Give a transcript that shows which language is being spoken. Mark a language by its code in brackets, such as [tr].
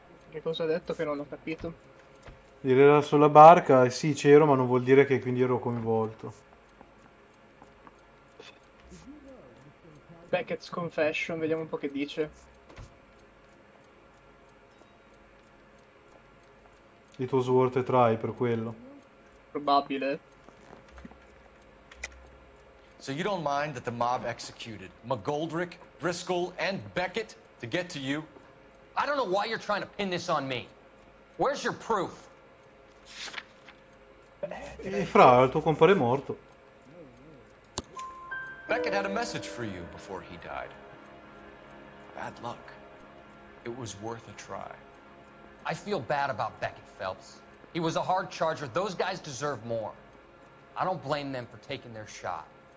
[it] Che cosa ha detto che non ho capito? Era sulla barca, e sì, c'ero, ma non vuol dire che quindi ero coinvolto. [en] Beckett's Confession, [it] vediamo un po' che dice. [en] It was worth a try [it] per quello. Probabile. [en] So you don't mind that the mob executed McGoldrick, Driscoll, and Beckett to get to you? I don't know why you're trying to pin this on me. Where's your proof? [it] E fra, il tuo compare è morto. [en] Beckett had a message for you before he died. Bad luck. It was worth a try. I feel bad about Beckett, Phelps. He was a hard charger. Those guys deserve more. I don't blame them for taking their shot.